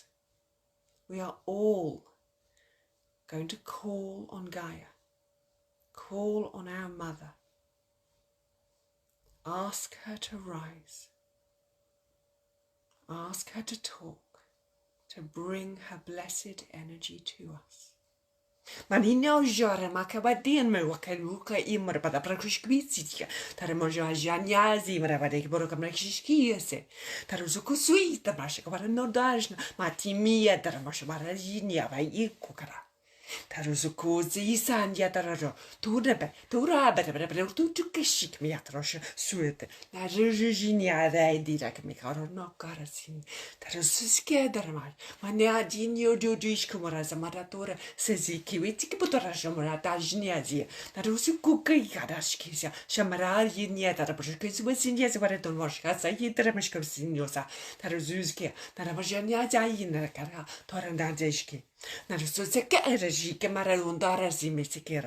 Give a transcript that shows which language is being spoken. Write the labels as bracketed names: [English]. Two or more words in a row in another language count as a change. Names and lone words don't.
[English] We are all going to call on Gaia, call on our mother. Ask her to rise. Ask her to talk, to bring her blessed energy to us. Manino jara makabadin me wakaluka imar pada prakushkvitsitia taramoja janyazi maravade borokamrakishkiese taruzukusuita mashakavara nodajna matimia taramashvarajinia vai kukara taruzukuzi sandia tararo turebe tukeshik miatrosh suete la rejinia dai dirak mikaro no karasin tarususke darmar mania dinio dudish kumaraza maratora seziki witiki potorasha marata jniazi tarusukukai kadashkisia shamara yinia tarabushkis wesinia zvareton moshka sayitramishkovsiniosa taruzuske taramajania jayina kara torandajki Narusuzeka erejike maralundara zimisikera.